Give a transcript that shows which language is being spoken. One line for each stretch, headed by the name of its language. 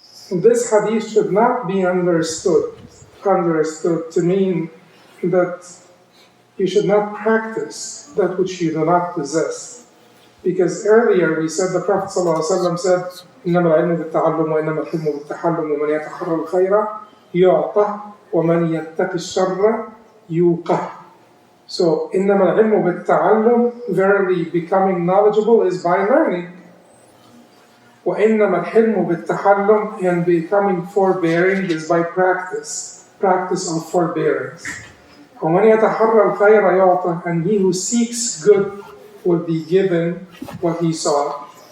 English: This hadith should not be understood to mean that you should not practice that which you do not possess. Because earlier we said, the Prophet ﷺ said,
Arabic: إنما العلم بالتعلم وإنما الحلم بالتحلم ومن يتحرى الخير يعطه ومن يتق الشر يوقه.
English: So,
Arabic: إنما العلم بالتعلم,
English: verily becoming knowledgeable is by learning.
Arabic: وإنما الحلم بالتحلم,
English: and becoming forbearing is by practice of forbearance.
Arabic: ومن يتحرى الخير يعطه,
English: and he who seeks good will be given what he sought.